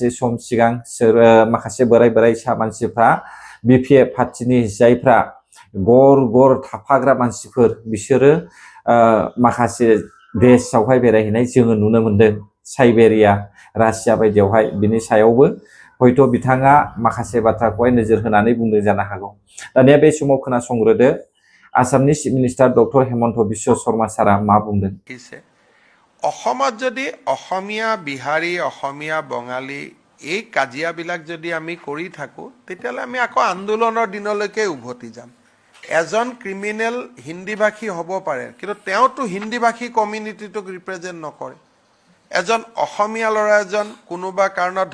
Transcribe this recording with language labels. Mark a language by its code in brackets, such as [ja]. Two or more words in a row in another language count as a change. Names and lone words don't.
[brx] सम सिगां माखासे बोराय मानसिफ्रा बिपिएफ पार्टीनि जायफ्रा गर गर थाफाग्रा मानसिफोर बिसोरो माखासे देशआवहाय बेरायहैनाय जोङो नुनो मोनदों साइबेरिया रासिया बायदियावहाय बिनि सायावबो हयथ' बिथाङा माखासे बाथ्राखौहाय नोजोर होनानै बुंदों जानो हागौ दानिया बे समाव खोनासंग्रोदो आसामनि [en] chief minister [brx] डक्टर हेमन्त बिश्व शर्मा सारा मा बुंदों [as] অসমত যদি অসমীয়া বিহাৰী অসমীয়া বঙালী এই কাজিয়াবিলাক যদি আমি কৰি থাকো তেতিয়ালে আমি আকৌ আন্দোলনৰ দিনলৈকে উভতি যাম এজন ক্ৰিমিনেল হিন্দীভাষী হ'ব পাৰে কিন্তু তেওঁতো হিন্দীভাষী কমিউনিটিটোক ৰিপ্ৰেজেন্ট নকৰে এজন অসমীয়া ল'ৰা এজন কোনোবা কাৰণত